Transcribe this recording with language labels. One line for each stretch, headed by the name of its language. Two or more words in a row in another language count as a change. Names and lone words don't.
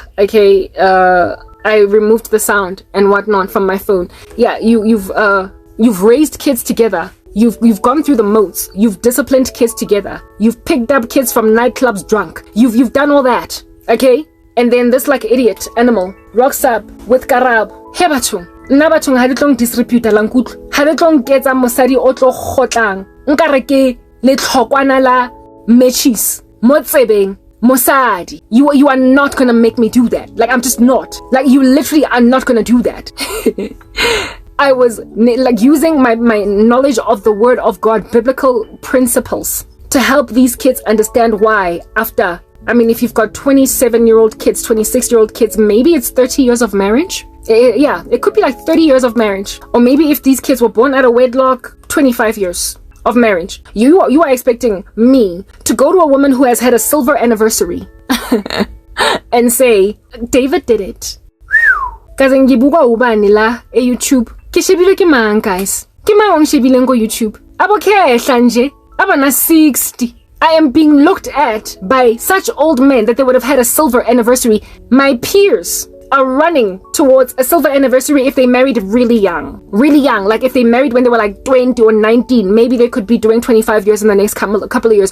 English: Okay, I removed the sound and whatnot from my phone. Yeah, you've raised kids together. You've gone through the moats. You've disciplined kids together. You've picked up kids from nightclubs drunk. You've done all that. Okay? And then this like idiot animal rocks up with Karabo.
Southern Sotho: He bathong. Nna bathong ha di tlong disreputa la nkutlo. Ha di tlong ketsa mosadi o tlo khotlang. Nkare ke le tlhokwana la matches. Mo tsebeng. Mosadi,
English: you are not gonna make me do that. Like, I'm just not. Like, you literally are not gonna do that. I was like using my knowledge of the word of God, biblical principles, to help these kids understand why after, I mean, if you've got 27-year-old kids, 26-year-old kids, maybe it's 30 years of marriage. Yeah, it could be like 30 years of marriage. Or maybe if these kids were born out of wedlock, 25 years of marriage. You are expecting me to go to a woman who has had a silver anniversary and say, David did it.
Zulu: Kaze ngibuka ubani la YouTube.
Southern Sotho: Ke shebile ke mang, guys? Ke mang shebile ngo YouTube?
Zulu: Abo khehla nje, abana 60.
English: I am being looked at by such old men that they would have had a silver anniversary. My peers are running towards a silver anniversary if they married really young. Really young. Like if they married when they were like 20 or 19, maybe they could be doing 25 years in the next couple of years.